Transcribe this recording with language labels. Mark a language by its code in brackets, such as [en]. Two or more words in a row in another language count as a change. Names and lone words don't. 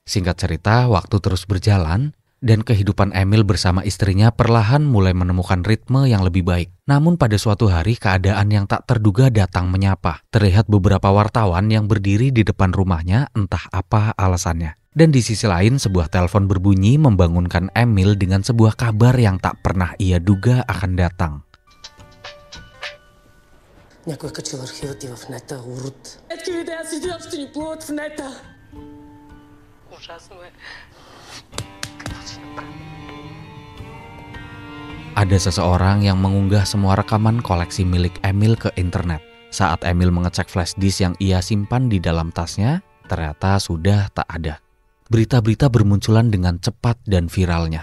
[id] Singkat cerita, waktu terus berjalan, dan kehidupan Emil bersama istrinya perlahan mulai menemukan ritme yang lebih baik. Namun pada suatu hari keadaan yang tak terduga datang menyapa. Terlihat beberapa wartawan yang berdiri di depan rumahnya, entah apa alasannya. Dan di sisi lain sebuah telepon berbunyi membangunkan Emil dengan sebuah kabar yang tak pernah ia duga akan datang. [bg] Някой качил архива ти в нета, урод. Ето видеа си изглежда, ще ни плуват в нета. Ужасно е. [id] Ada seseorang yang mengunggah semua rekaman koleksi milik Emil ke internet. Saat Emil mengecek [en] flash disk [id] yang ia simpan di dalam tasnya, ternyata sudah tak ada. Berita-berita bermunculan dengan cepat dan viralnya.